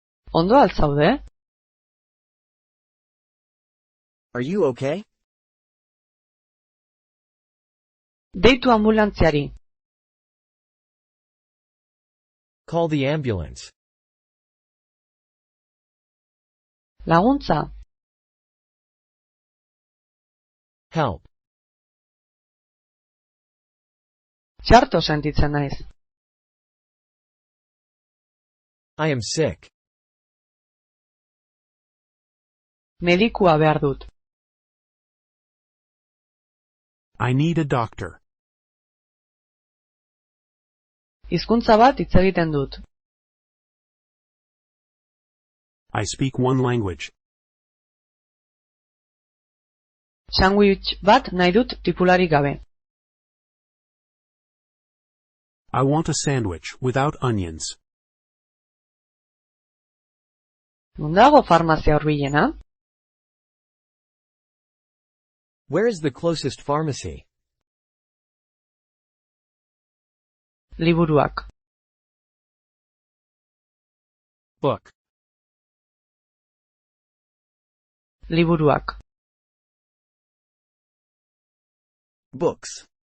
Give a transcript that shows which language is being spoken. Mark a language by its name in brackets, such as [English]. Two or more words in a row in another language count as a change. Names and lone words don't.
[Basque] Ondo al zaude? [English] Are you okay? [Basque] Deitu ambulantziari. [English] Call the ambulance. [Basque] Laguntza. [English] Help. [Basque] Txarto sentitzen naiz. [English] I am sick. [Basque] Medikua behar dut. [English] I need a doctor. [Basque] Hizkuntza bat hitz egiten dut. [English] I speak one language. [Basque] Sandwich bat nahi dut tipularik gabe. [English] I want a sandwich without onions. [Basque] Non dago farmazia hurbilena? [English] Where is the closest pharmacy? [Basque] Liburuak. [English] Book. [Basque] Liburuak. [English] Books.